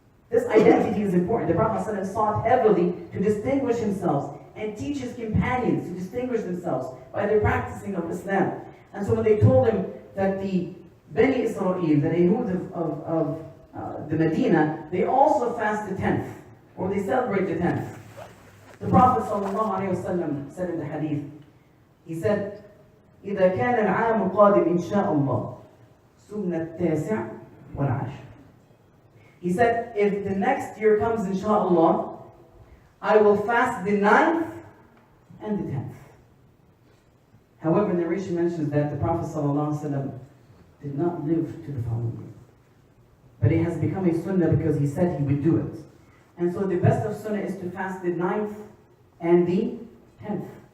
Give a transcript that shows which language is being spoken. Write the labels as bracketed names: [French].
[English] This identity is important. The Prophet ﷺ sought heavily to distinguish himself and teach his companions to distinguish themselves by their practicing of Islam. And so when they told him that the Bani Israel, the Yehud of the Medina, they also fast the 10th, or they celebrate the 10th. The Prophet ﷺ said in the hadith, he said, [Arabic] إِذَا كَانَ الْعَامُ قَادِمْ إِنْ شَاءَ اللَّهِ سُمْنَ التَّاسِعِ وَالْعَاشِرِ. [English] He said, if the next year comes, inshaAllah, I will fast the 9th and the 10th. However, the narration mentions that the Prophet ﷺ did not live to the following year. But it has become a sunnah because he said he would do it. And so the best of sunnah is to fast the 9th and the 10th.